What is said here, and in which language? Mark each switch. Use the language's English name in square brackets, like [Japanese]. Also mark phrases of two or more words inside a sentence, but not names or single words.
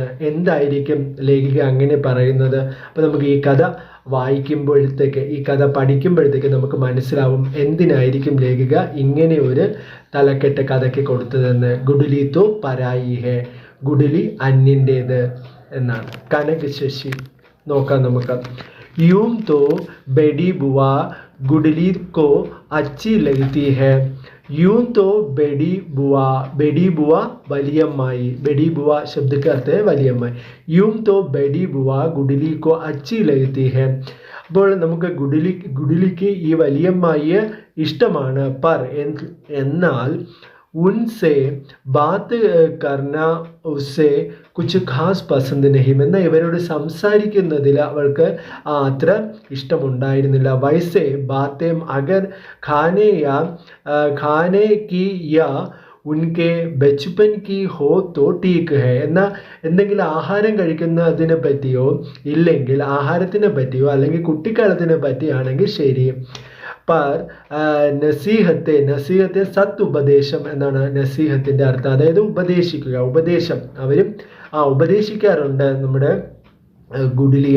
[Malayalam] എന്തായിരിക്കും ലേഖിക അങ്ങനെ പറയുന്നത്? അപ്പം നമുക്ക് ഈ കഥ വായിക്കുമ്പോഴത്തേക്ക്, ഈ കഥ പഠിക്കുമ്പോഴത്തേക്ക് നമുക്ക് മനസ്സിലാവും എന്തിനായിരിക്കും ലേഖിക ഇങ്ങനെ ഒരു തലക്കെട്ട് കഥയ്ക്ക് കൊടുത്തതെന്ന്. [Hindi] गुडली तो पराई है, [Malayalam] ഗുഡലി അന്യൻ്റേത് എന്നാണ്. കനക് ശശി നോക്കാം നമുക്ക്. [Hindi] यूं तो बेडी बुआ गुडली को अच्छी लगती है. यूं तो बेडी बुआ वलियम्माई. बेडी बुआ शब्द का अर्थ है वलियम्माई. यूं तो बेडी बुआ गुडली को अच्छी लगती है. [Malayalam] അപ്പോൾ നമുക്ക് ഗുഡലിക്ക് ഈ വലിയമ്മായിയെ ഇഷ്ടമാണ്. [Hindi] पर എന്നാൽ उनसे बात करना उसे कुछ खास पसंद नहीं. [Malayalam] എന്നാൽ ഇവരോട് സംസാരിക്കുന്നതിൽ അവൾക്ക് അത്ര ഇഷ്ടമുണ്ടായിരുന്നില്ല. [Hindi] वैसे बातें अगर खाने की या उनके बचपन की हो तो ठीक है. [Malayalam] എന്നാൽ എന്തെങ്കിലും ആഹാരം കഴിക്കുന്നതിനെ പറ്റിയോ ഇല്ലെങ്കിൽ ആഹാരത്തിനെ പറ്റിയോ അല്ലെങ്കിൽ കുട്ടിക്കാലത്തിനെ പറ്റിയാണെങ്കിൽ ശരി. पर നസീഹത്തെ സത്ത് ഉപദേശം എന്നാണ് നസീഹത്തിൻ്റെ അർത്ഥം. അതായത് ഉപദേശിക്കുക, ഉപദേശം. അവരും ഉപദേശിക്കാറുണ്ട് നമ്മുടെ ഗുഡലിയെ.